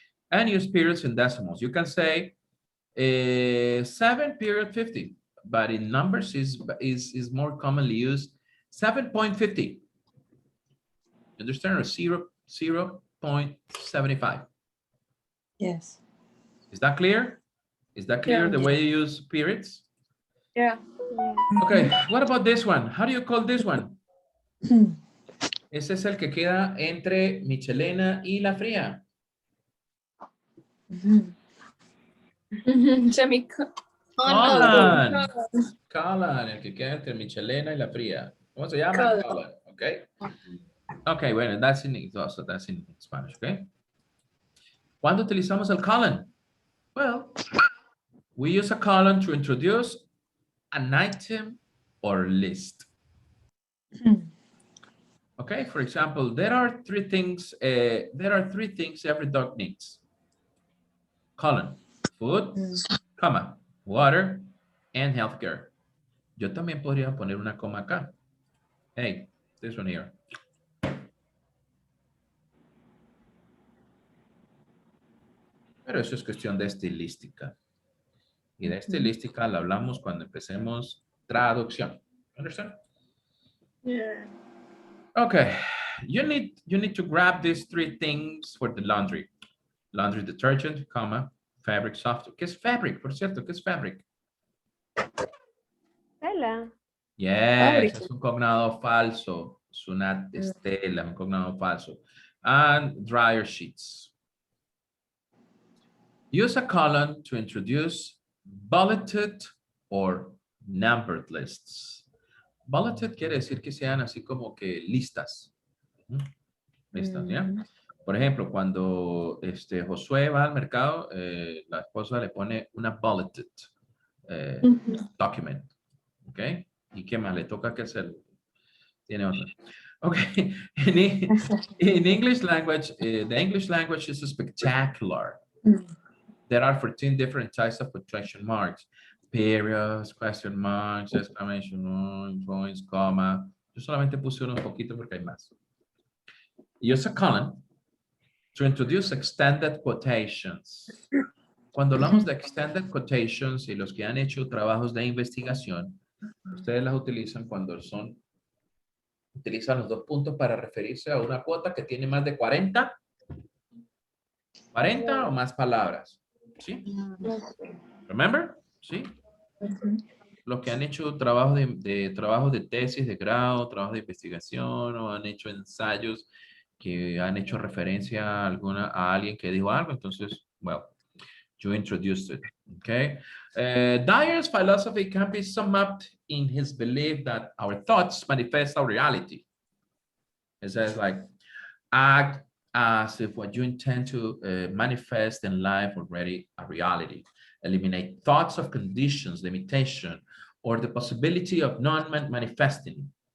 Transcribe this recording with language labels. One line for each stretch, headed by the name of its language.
English: And use periods in decimals. You can say 7.50, but in numbers is more commonly used 7.50. You understand? Or 0.75. Yes. Is that clear? Is that clear, the way you use periods? Yeah. Okay, what about this one? How do you call this one?
Spanish: Ese es el que queda entre Michelena y la fría. Colon, el que queda entre Michelena y la fría. ¿Cómo se llama? Colon. Okay.
English: Okay, bueno, that's in Spanish, okay?
Spanish: ¿Cuándo utilizamos el colon?
English: Well, we use a colon to introduce an item or list. Okay, for example, there are three things every dog needs. Colon, food, comma, water, and healthcare.
Spanish: Yo también podría poner una coma acá.
English: Hey, this one here.
Spanish: Pero eso es cuestión de estilística. Y de estilística la hablamos cuando empecemos traducción.
English: Understand? Yeah. Okay. You need to grab these three things for the laundry. Laundry detergent, comma, fabric soft.
Spanish: ¿Qué es fabric? Por cierto, ¿qué es fabric? Tela. Yes, es un cognado falso. Es una estela, un cognado falso.
English: And dryer sheets. Use a colon to introduce bulleted or numbered lists.
Spanish: Bulleted quiere decir que sean así como que listas. Listas, ¿ya? Por ejemplo, cuando Josué va al mercado, la esposa le pone una bulleted document. ¿Ok? ¿Y qué más? Le toca que hacer. Tiene otra. Okay.
English: In English language, the English language is spectacular. There are 14 different types of punctuation marks. Periods, question marks, exclamation points, comma.
Spanish: Yo solamente puse unos poquitos porque hay más.
English: Use a colon to introduce extended quotations.
Spanish: Cuando hablamos de extended quotations y los que han hecho trabajos de investigación, ustedes las utilizan cuando utilizan los dos puntos para referirse a una cuota que tiene más de 40 o más palabras. ¿Sí? Remember? ¿Sí? los que han hecho trabajos trabajos de tesis de grado, trabajos de investigación o han hecho ensayos que han hecho referencia a alguien que dijo algo, entonces,
English: well, you introduced it, okay? Dyer's philosophy can be summed up in his belief that our thoughts manifest our reality. It says like, act as if what you intend to manifest in life already a reality. Eliminate thoughts of conditions, limitation, or the possibility of non-manifesting.